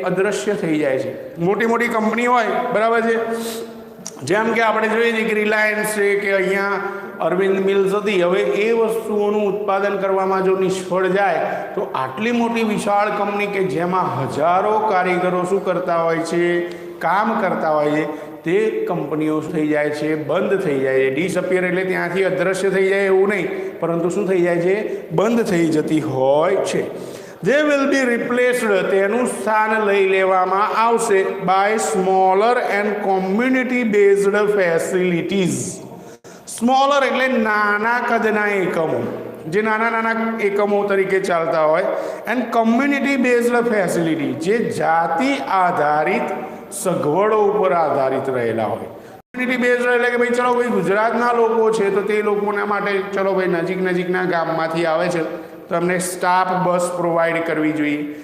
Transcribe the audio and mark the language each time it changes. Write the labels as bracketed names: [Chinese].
[Gujarati] અદ્રશ્ય થઈ જાય છે. મોટી મોટી કંપની હોય, બરાબર છે, જેમ કે આપણે જોઈએ છીએ કે રિલાયન્સ છે કે અહીંયા અરવિંદ મિલ્સ હતી, હવે એ વસ્તુઓનું ઉત્પાદન કરવામાં જો નિષ્ફળ જાય તો આટલી મોટી વિશાળ કંપની કે જેમાં હજારો કારીગરો શું કરતા હોય છે? કામ કરતા હોય છે, તે કંપનીઓ થઈ જાય છે? બંધ થઈ જાય છે. ડિસઅપિયર એટલે ત્યાંથી અદ્રશ્ય થઈ જાય એવું નહીં, પરંતુ શું થઈ જાય છે? બંધ થઈ જતી હોય છે. [English] They will be replaced, [Gujarati] તેનું સ્થાન લઈ લેવામાં આવશે [English] by smaller and community based facilities. [Gujarati] Smaller એટલે નાના કદના એકમો, જે નાના નાના એકમો તરીકે ચાલતા હોય, [English] and community based facility, [Gujarati] જે જાતિ આધારિત સગવડો ઉપર આધારિત રહેલા હોય. કમ્યુનિટી બેઝડ એટલે કે ભાઈ ચલો ભાઈ ગુજરાતના લોકો છે તો તે લોકોના માટે ચલો ભાઈ નજીકના ગામમાંથી આવે છે તો એમને સ્ટાફ બસ પ્રોવાઈડ કરવી જોઈએ.